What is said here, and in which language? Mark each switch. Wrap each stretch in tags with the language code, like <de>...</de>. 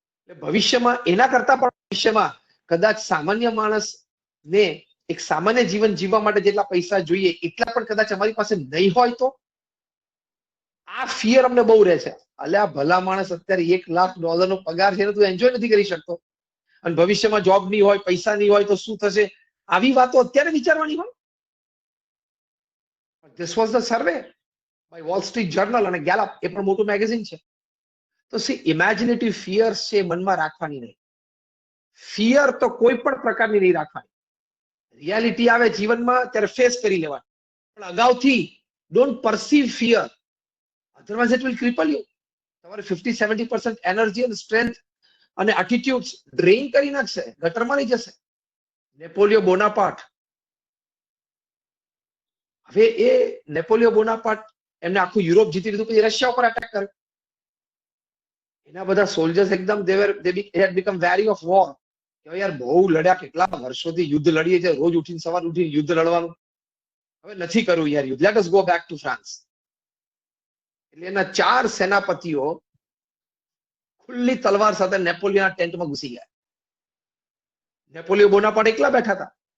<gu>એટલે ભવિષ્યમાં એના કરતા પણ ભવિષ્યમાં કદાચ સામાન્ય માણસને એક સામાન્ય જીવન જીવવા માટે જેટલા પૈસા જોઈએ એટલા પણ કદાચ અમારી પાસે નહીં હોય તો આ ફિયર અમને બહુ રહે છે. અલ્યા ભલા માણસ, અત્યારે $1 લાખ નો પગાર છે, તું એન્જોય નથી કરી શકતો અને ભવિષ્યમાં જોબ નહીં હોય, પૈસા નહીં હોય તો શું થશે? આવી વાતો અત્યારે વિચારવાની હોય.</gu> <en>This was the survey by Wall Street Journal</en> <gu>અને ગેલપ, એ પણ મોટું મેગેઝિન છે. તો સી ઇમેજિનેટિવ ફિયર્સ છે મનમાં રાખવાની નહીં. ફિયર તો કોઈ પણ પ્રકારની નહીં રાખવાની. રિયાલિટી આવે જીવનમાં ત્યારે ફેસ કરી લેવાની, પણ અગાઉથી</gu> <en>Don't perceive fear, otherwise it will cripple you.</en> <gu>તમારે 50-70% એનર્જી અને સ્ટ્રેન્થ અને એટીટ્યુડ્સ ડ્રેઇન કરી નાખશે, ગટરમાં લઈ જશે. નેપોલિયો બોનાપાર્ટ, હવે એ નેપોલિયો બોનાપાર્ટ એમને આખું યુરોપ જીતી લીધું, પછી રશિયા ઉપર એટેક કર્યો. એના બધા સોલ્જર્સ એકદમ</gu> <en>they had become wary of war.</en> <gu>કે યાર બહુ લડ્યા, કેટલા વર્ષોથી યુદ્ધ લડીએ છે, રોજ ઉઠીને સવાર ઉઠીને યુદ્ધ લડવાનું, હવે નથી કરવું યાર યુદ્ધ,</gu> <en>Let us go back to France.</en> <gu>એટલે એના 4 સેનાપતિઓ ખુલ્લી તલવાર સાથે નેપોલિયનના ટેન્ટમાં ઘૂસી ગયા. નેપોલિયો બોનાપાર્ટ એકલા બેઠા હતા.</gu>